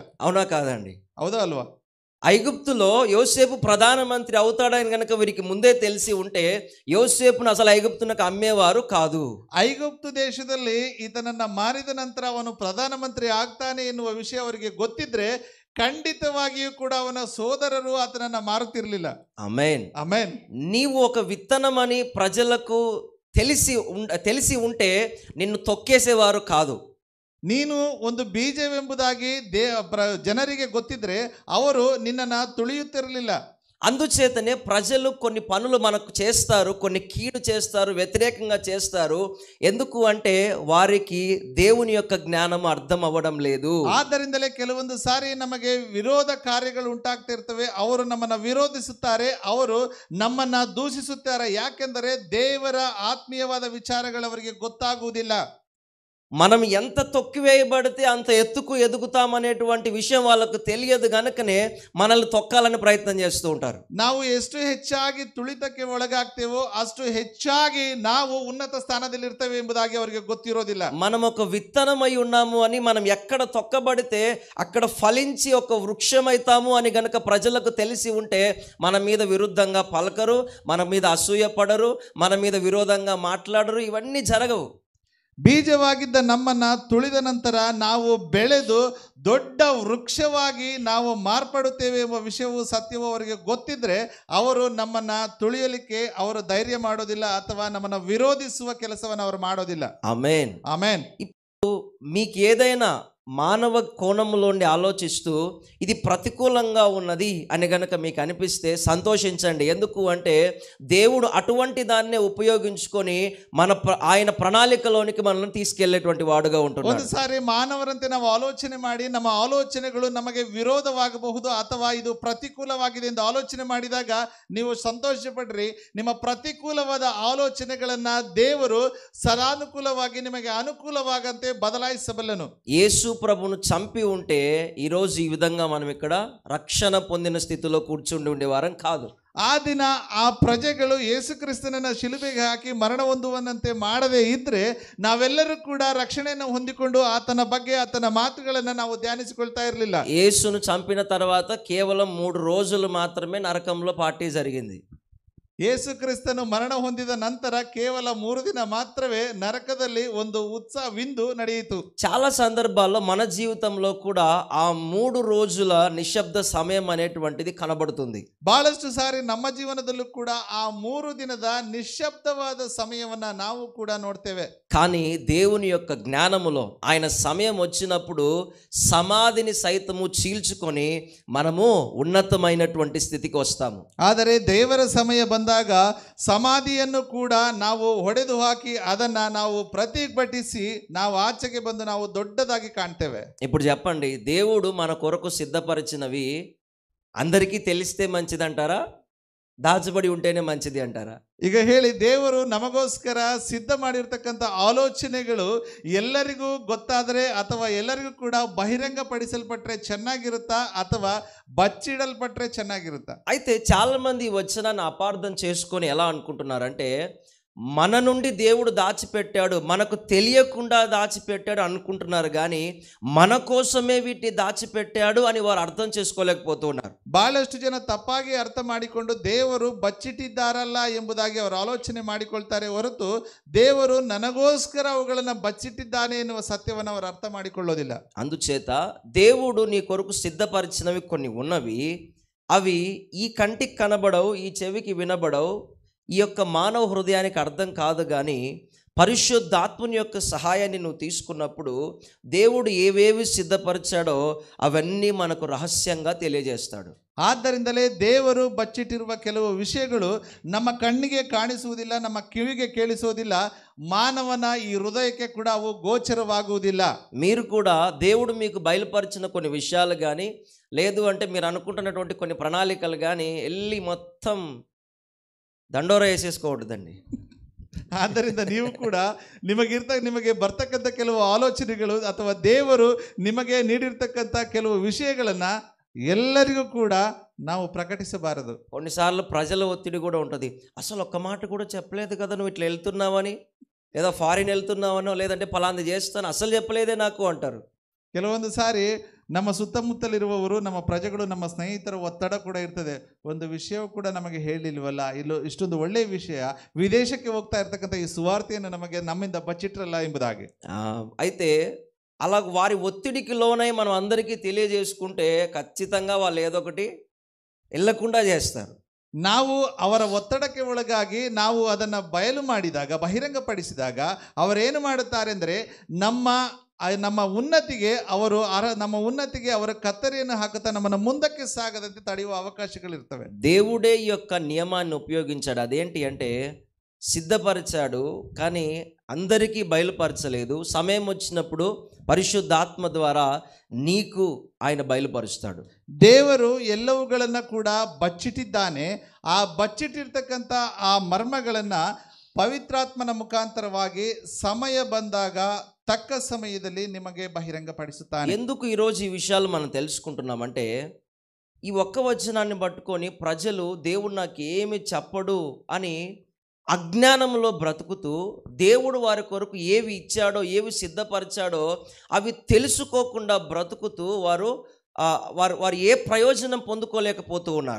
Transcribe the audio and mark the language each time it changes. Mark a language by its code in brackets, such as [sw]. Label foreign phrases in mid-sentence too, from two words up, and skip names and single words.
[te] అవునా కాదండి? [kn] ಹೌದಾ ಅಲ್ವಾ? [te] ఐగుప్తులో యోసేపు ప్రధానమంత్రి అవుతాడని కనుక వీరికి ముందే తెలిసి ఉంటే యోసేపును అసలు ఐగుప్తునకు అమ్మేవారు కాదు. [kn] ಐಗುಪ್ತು ದೇಶದಲ್ಲಿ ಈತನನ್ನ ಮಾರಿದ ನಂತರ ಅವನು ಪ್ರಧಾನಮಂತ್ರಿ ಆಗ್ತಾನೆ ಎನ್ನುವ ವಿಷಯ ಅವರಿಗೆ ಗೊತ್ತಿದ್ರೆ ಖಂಡಿತವಾಗಿಯೂ ಕೂಡ ಅವನ ಸೋದರರು ಆತನನ್ನ ಮಾರುತ್ತಿರಲಿಲ್ಲ. [te] ఆమేన్, [kn] ಆಮೆನ್. [te] నీవు ఒక విత్తనమని ప్రజలకు తెలిసి ఉంటే నిన్ను తొక్కేసేవారు కాదు. [kn] ನೀನು ಒಂದು ಬೀಜವೆಂಬುದಾಗಿ ಜನರಿಗೆ ಗೊತ್ತಿದ್ರೆ ಅವರು ನಿನ್ನನ್ನು ತುಳಿಯುತ್ತಿರಲಿಲ್ಲ. [te] అందుచేతనే ప్రజలు కొన్ని పనులు మనకు చేస్తారు, కొన్ని కీడు చేస్తారు, వ్యతిరేకంగా చేస్తారు. ఎందుకు అంటే వారికి దేవుని యొక్క జ్ఞానం అర్థం అవ్వడం లేదు. [kn] ಆದ್ದರಿಂದಲೇ ಕೆಲವೊಂದು ಸಾರಿ ನಮಗೆ ವಿರೋಧ ಕಾರ್ಯಗಳು ಉಂಟಾಗ್ತಿರ್ತವೆ. ಅವರು ನಮ್ಮನ್ನ ವಿರೋಧಿಸುತ್ತಾರೆ, ಅವರು ನಮ್ಮನ್ನ ದೂಷಿಸುತ್ತಾರೆ. ಯಾಕೆಂದರೆ ದೇವರ ಆತ್ಮೀಯವಾದ ವಿಚಾರಗಳು ಅವರಿಗೆ ಗೊತ್ತಾಗುವುದಿಲ್ಲ. [te] మనం ఎంత తొక్కివేయబడితే అంత ఎత్తుకు ఎదుగుతామనేటువంటి విషయం వాళ్ళకు తెలియదు గనుకనే మనల్ని తొక్కాలని ప్రయత్నం చేస్తూ ఉంటారు. [kn] ನಾವು ಎಷ್ಟು ಹೆಚ್ಚಾಗಿ ತುಳಿತಕ್ಕೆ ಒಳಗಾಗ್ತೇವೋ ಅಷ್ಟು ಹೆಚ್ಚಾಗಿ ನಾವು ಉನ್ನತ ಸ್ಥಾನದಲ್ಲಿರ್ತೇವೆ ಎಂಬುದಾಗಿ ಅವರಿಗೆ ಗೊತ್ತಿರೋದಿಲ್ಲ. [te] మనం ఒక విత్తనమై ఉన్నాము అని, మనం ఎక్కడ తొక్కబడితే అక్కడ ఫలించి ఒక వృక్షమైతాము అని గనక ప్రజలకు తెలిసి ఉంటే మన మీద విరుద్ధంగా పలకరు, మన మీద అసూయ పడరు, మన మీద విరోధంగా మాట్లాడరు. ఇవన్నీ జరగవు. [kn] ಬೀಜವಾಗಿದ್ದ ನಮ್ಮನ್ನ ತುಳಿದ ನಂತರ ನಾವು ಬೆಳೆದು ದೊಡ್ಡ ವೃಕ್ಷವಾಗಿ ನಾವು ಮಾರ್ಪಡುತ್ತೇವೆ ಎಂಬ ವಿಷಯವು ಸತ್ಯವೂ ಅವರಿಗೆ ಗೊತ್ತಿದ್ರೆ ಅವರು ನಮ್ಮನ್ನ ತುಳಿಯಲಿಕ್ಕೆ ಅವರು ಧೈರ್ಯ ಮಾಡೋದಿಲ್ಲ ಅಥವಾ ನಮ್ಮನ್ನ ವಿರೋಧಿಸುವ ಕೆಲಸವನ್ನು ಅವರು ಮಾಡೋದಿಲ್ಲ. [te] ఆమేన్. [kn] ಆಮೆನ್. [te] ఇప్పుడు మీకు ఏదైనా మానవ కోణంలోండి ఆలోచిస్తూ ఇది ప్రతికూలంగా ఉన్నది అని గనక మీకు అనిపిస్తే సంతోషించండి. ఎందుకు అంటే దేవుడు అటువంటి దాన్నే ఉపయోగించుకొని ఆయన ప్రణాళికలోనికి మనల్ని తీసుకెళ్లేటువంటి వాడుగా ఉంటున్నాడు. [kn] ಒಂದು ಸಾರಿ ಮಾನವರಂತೆ ನಾವು ಆಲೋಚನೆ ಮಾಡಿ ನಮ್ಮ ಆಲೋಚನೆಗಳು ನಮಗೆ ವಿರೋಧವಾಗಬಹುದು ಅಥವಾ ಇದು ಪ್ರತಿಕೂಲವಾಗಿದೆ ಎಂದು ಆಲೋಚನೆ ಮಾಡಿದಾಗ ನೀವು ಸಂತೋಷ ಪಡ್ರಿ. ನಿಮ್ಮ ಪ್ರತಿಕೂಲವಾದ ಆಲೋಚನೆಗಳನ್ನ ದೇವರು ಸದಾನುಕೂಲವಾಗಿ ನಿಮಗೆ ಅನುಕೂಲವಾಗಂತೆ ಬದಲಾಯಿಸಬಲ್ಲನು. [te] యేసు ప్రభును చంపి ఉంటే ఈరోజు ఈ విధంగా మనం ఇక్కడ రక్షణ పొందిన స్థితిలో కూర్చుండి ఉండేవారం కాదు. [kn] ಆ ದಿನ ಆ ಪ್ರಜೆಗಳು ಯೇಸುಕ್ರಿಸ್ತನನ್ನ ಶಿಲುಬೆಗೆ ಹಾಕಿ ಮರಣ ಹೊಂದುವನಂತೆ ಮಾಡದೇ ಇದ್ರೆ ನಾವೆಲ್ಲರೂ ಕೂಡ ರಕ್ಷಣೆಯನ್ನು ಹೊಂದಿಕೊಂಡು ಆತನ ಬಗ್ಗೆ ಆತನ ಮಾತುಗಳನ್ನು ನಾವು ಧ್ಯಾನಿಸಿಕೊಳ್ತಾ ಇರಲಿಲ್ಲ. [te] యేసును చంపిన తర్వాత కేవలం 3 రోజులు మాత్రమే నరకంలో పార్టీ జరిగింది. [kn] ಯೇಸುಕ್ರಿಸ್ತನು ಮರಣ ಹೊಂದಿದ ನಂತರ ಕೇವಲ 3 ದಿನ ಮಾತ್ರವೇ ನರಕದಲ್ಲಿ ಒಂದು ಉತ್ಸವ ವಿಂದು ನಡೆಯಿತು. [te] చాలా సందర్భాల్లో మన జీవితంలో కూడా ఆ 3 రోజుల నిశ్శబ్ద సమయం అనేటువంటిది కనబడుతుంది. [kn] ಬಹಳಷ್ಟು ಸಾರಿ ನಮ್ಮ ಜೀವನದಲ್ಲೂ ಕೂಡ ಆ 3 ದಿನದ ನಿಶ್ಶಬ್ದವಾದ ಸಮಯವನ್ನ ನಾವು ಕೂಡ ನೋಡ್ತೇವೆ. [te] కానీ దేవుని యొక్క జ్ఞానములో ఆయన సమయం వచ్చినప్పుడు సమాధిని సైతము చీల్చుకొని మనము ఉన్నతమైనటువంటి స్థితికి వస్తాము. [kn] ಆದರೆ ದೇವರ ಸಮಯ ಬಂದಾಗ ಸಮಾಧಿಯನ್ನು ಕೂಡ ನಾವು ಹೊಡೆದು ಹಾಕಿ ಅದನ್ನ ನಾವು ಪ್ರತಿಭಟಿಸಿ ನಾವು ಆಚೆಗೆ ಬಂದು ನಾವು ದೊಡ್ಡದಾಗಿ ಕಾಣ್ತೇವೆ. [te] ఇప్పుడు చెప్పండి, దేవుడు మన కొరకు సిద్ధపరిచినవి అందరికీ తెలిస్తే మంచిదంటారా, దాచబడి ఉంటేనే మంచిది అంటారా? [kn] ಈಗ ಹೇಳಿ, ದೇವರು ನಮಗೋಸ್ಕರ ಸಿದ್ಧ ಮಾಡಿರ್ತಕ್ಕಂಥ ಆಲೋಚನೆಗಳು ಎಲ್ಲರಿಗೂ ಗೊತ್ತಾದರೆ ಅಥವಾ ಎಲ್ಲರಿಗೂ ಕೂಡ ಬಹಿರಂಗ ಪಡಿಸಲ್ಪಟ್ರೆ ಚೆನ್ನಾಗಿರುತ್ತಾ ಅಥವಾ ಬಚ್ಚಿಡಲ್ಪಟ್ರೆ ಚೆನ್ನಾಗಿರುತ್ತಾ? [te] అయితే చాలా మంది ఈ వచనాన్ని అపార్థం చేసుకొని ఎలా అనుకుంటున్నారంటే మన నుండి దేవుడు దాచిపెట్టాడు, మనకు తెలియకుండా దాచిపెట్టాడు అనుకుంటున్నారు. కానీ మన కోసమే వీటిని దాచిపెట్టాడు అని వారు అర్థం చేసుకోలేకపోతున్నారు. [kn] ಬಹಳಷ್ಟು ಜನ ತಪ್ಪಾಗಿ ಅರ್ಥ ಮಾಡಿಕೊಂಡು ದೇವರು ಬಚ್ಚಿಟ್ಟಿದ್ದಾರಲ್ಲ ಎಂಬುದಾಗಿ ಅವರು ಆಲೋಚನೆ ಮಾಡಿಕೊಳ್ತಾರೆ ಹೊರತು ದೇವರು ನನಗೋಸ್ಕರ ಅವುಗಳನ್ನು ಬಚ್ಚಿಟ್ಟಿದ್ದಾನೆ ಎನ್ನುವ ಸತ್ಯವನ್ನು ಅವರು ಅರ್ಥ ಮಾಡಿಕೊಳ್ಳೋದಿಲ್ಲ. [te] అందుచేత దేవుడు నీ కొరకు సిద్ధపరిచినవి కొన్ని ఉన్నవి, అవి ఈ కంటికి కనబడవు, ఈ చెవికి వినబడవు, ఈ యొక్క మానవ హృదయానికి అర్థం కాదు. కానీ పరిశుద్ధాత్మని యొక్క సహాయాన్ని నువ్వు తీసుకున్నప్పుడు దేవుడు ఏవేవి సిద్ధపరిచాడో అవన్నీ మనకు రహస్యంగా తెలియజేస్తాడు. [kn] ಆದ್ದರಿಂದಲೇ ದೇವರು ಬಚ್ಚಿಟ್ಟಿರುವ ಕೆಲವು ವಿಷಯಗಳು ನಮ್ಮ ಕಣ್ಣಿಗೆ ಕಾಣಿಸುವುದಿಲ್ಲ, ನಮ್ಮ ಕಿವಿಗೆ ಕೇಳಿಸುವುದಿಲ್ಲ, ಮಾನವನ ಈ ಹೃದಯಕ್ಕೆ ಕೂಡ ಅವು ಗೋಚರವಾಗುವುದಿಲ್ಲ. [te] మీరు కూడా దేవుడు మీకు బయలుపరిచిన కొన్ని విషయాలు కానీ లేదు అంటే మీరు అనుకుంటున్నటువంటి కొన్ని ప్రణాళికలు కానీ వెళ్ళి మొత్తం దండోర వేసేసుకోవద్దండి. [kn] ಆದ್ದರಿಂದ ನೀವು ಕೂಡ ನಿಮಗೆ ಬರ್ತಕ್ಕಂಥ ಕೆಲವು ಆಲೋಚನೆಗಳು ಅಥವಾ ದೇವರು ನಿಮಗೆ ನೀಡಿರ್ತಕ್ಕಂಥ ಕೆಲವು ವಿಷಯಗಳನ್ನು ಎಲ್ಲರಿಗೂ ಕೂಡ ನಾವು ప్రకటిಸಬಾರದು. [te] కొన్నిసార్లు ప్రజల ఒత్తిడి కూడా ఉంటుంది. అసలు ఒక్క మాట కూడా చెప్పలేదు కదా నువ్వు ఇట్లా వెళ్తున్నావని, లేదా ఫారిన్ వెళ్తున్నావనో, లేదంటే ఫలాంది చేస్తాను అసలు చెప్పలేదే నాకు అంటారు. [kn] ಕೆಲವೊಂದು ಸಾರಿ ನಮ್ಮ ಸುತ್ತಮುತ್ತಲಿರುವವರು, ನಮ್ಮ ಪ್ರಜೆಗಳು, ನಮ್ಮ ಸ್ನೇಹಿತರ ಒತ್ತಡ ಕೂಡ ಇರ್ತದೆ. ಒಂದು ವಿಷಯವೂ ಕೂಡ ನಮಗೆ ಹೇಳಿಲ್ವಲ್ಲ, ಇಷ್ಟೊಂದು ಒಳ್ಳೆಯ ವಿಷಯ, ವಿದೇಶಕ್ಕೆ ಹೋಗ್ತಾ ಇರ್ತಕ್ಕಂಥ ಈ ಸುವಾರ್ತೆಯನ್ನು ನಮಗೆ ನಮ್ಮಿಂದ ಬಚ್ಚಿಟ್ರಲ್ಲ ಎಂಬುದಾಗಿ. [te] అయితే అలా వారి ఒత్తిడికి లోనై మనం అందరికీ తెలియజేసుకుంటే ఖచ్చితంగా వాళ్ళు ఏదో ఒకటి వెళ్ళకుండా చేస్తారు. [kn] ನಾವು ಅವರ ಒತ್ತಡಕ್ಕೆ ಒಳಗಾಗಿ ನಾವು ಅದನ್ನು ಬಯಲು ಮಾಡಿದಾಗ, ಬಹಿರಂಗಪಡಿಸಿದಾಗ ಅವರೇನು ಮಾಡುತ್ತಾರೆ ಅಂದರೆ ನಮ್ಮ ಉನ್ನತಿಗೆ ಅವರ ಕತ್ತರಿಯನ್ನು ಹಾಕುತ್ತಾ ನಮ್ಮನ್ನು ಮುಂದಕ್ಕೆ ಸಾಗದಂತೆ ತಡೆಯುವ ಅವಕಾಶಗಳಿರ್ತವೆ. [te] దేవుడే ఈ యొక్క నియమాన్ని ఉపయోగించాడు. అదేంటి అంటే సిద్ధపరిచాడు కానీ అందరికీ బయలుపరచలేదు. సమయం వచ్చినప్పుడు పరిశుద్ధాత్మ ద్వారా నీకు ఆయన బయలుపరుస్తాడు. [kn] ದೇವರು ಎಲ್ಲವುಗಳನ್ನು ಕೂಡ ಬಚ್ಚಿಟ್ಟಿದ್ದಾನೆ. ಆ ಬಚ್ಚಿಟ್ಟಿರ್ತಕ್ಕಂಥ ಆ ಮರ್ಮಗಳನ್ನು ಪವಿತ್ರಾತ್ಮನ ಮುಖಾಂತರವಾಗಿ ಸಮಯ ಬಂದಾಗ ತಕ್ಕ ಸಮಯದಲ್ಲಿ ನಿಮಗೆ ಬಹಿರಂಗಪಡಿಸುತ್ತಾನೆ. [te] ఎందుకు ఈరోజు ఈ విషయాలు మనం తెలుసుకుంటున్నామంటే, ఈ ఒక్క వచనాన్ని పట్టుకొని ప్రజలు దేవుడు నాకు ఏమి చెప్పడు అని అజ్ఞానంలో బ్రతుకుతూ, దేవుడు వారి కొరకు ఏవి ఇచ్చాడో, ఏవి సిద్ధపరిచాడో అవి తెలుసుకోకుండా బ్రతుకుతూ వారు వారు ఏ ప్రయోజనం పొందుకోలేకపోతూ ఉన్నారు.